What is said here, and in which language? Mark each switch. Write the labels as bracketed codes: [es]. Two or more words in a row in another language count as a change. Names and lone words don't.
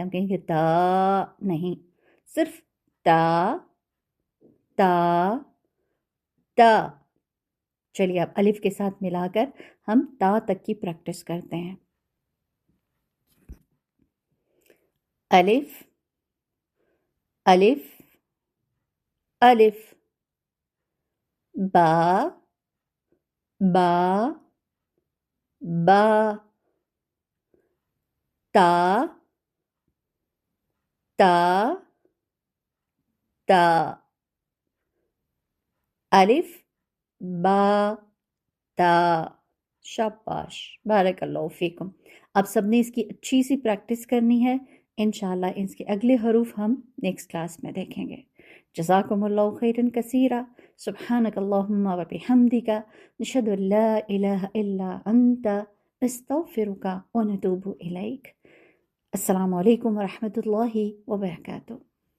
[ur] ہم کہیں گے تا نہیں، صرف تا تا تا۔ چلیے اب الف کے ساتھ ملا کر ہم تا تک کی پریکٹس کرتے ہیں۔ الف الف الف، با با با، تا تا تا، الف با تا۔ [ar] شاباش، بارک اللہ فیکم۔ [ur] اب سب نے اس کی اچھی سی پریکٹس کرنی ہے، انشاءاللہ اس کے اگلے حروف ہم [en] next class [ur] میں دیکھیں گے۔ [ar] جزاکم اللہ خیرا کثیرا، سبحانک اللہم و بحمدک، نشہد ان لا الہ الا انت، نستغفرک و نتوب الیک۔ السلام علیکم ورحمۃ اللہ وبرکاتہ۔